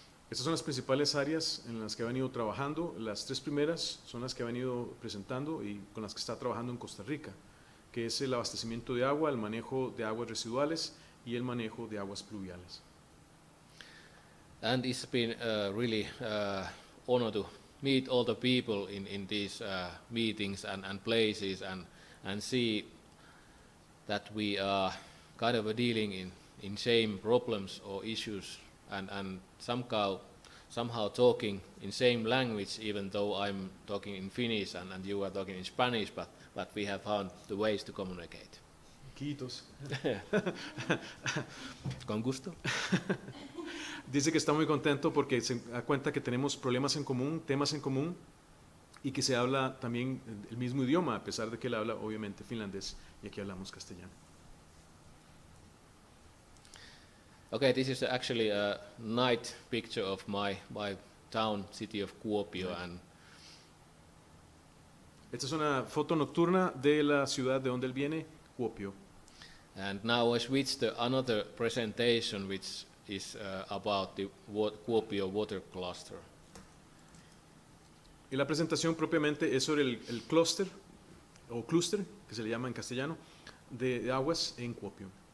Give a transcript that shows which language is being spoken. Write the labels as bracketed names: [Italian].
[Spanish] Estas son las principales áreas en las que ha venido trabajando. Las 3 primeras son las que ha venido presentando y con las que está trabajando en Costa Rica, que es el abastecimiento de agua, el manejo de aguas residuales y el manejo de aguas pluviales. [English] And it's been really honor to meet all the people in these meetings and places and see that we are kind of dealing in same problems or issues and somehow talking in same language, even though I'm talking in Finnish and you are talking in Spanish, but we have found the ways to communicate. Quitos. [Spanish] Con gusto. Dice que está muy contento porque se da cuenta que tenemos problemas en común, temas en común y que se habla también el mismo idioma, a pesar de que él habla obviamente finlandés y aquí hablamos castellano. [English] Okay, this is actually a night picture of my town, city of Kuopio, and [Spanish] Esta es una foto nocturna de la ciudad de donde él viene, Kuopio. [English] and now I switch to another presentation, which is about the Kuopio water cluster. [Spanish] Y la presentación propiamente es sobre el clúster, o clúster, que se le llama en castellano, de aguas en Kuopio.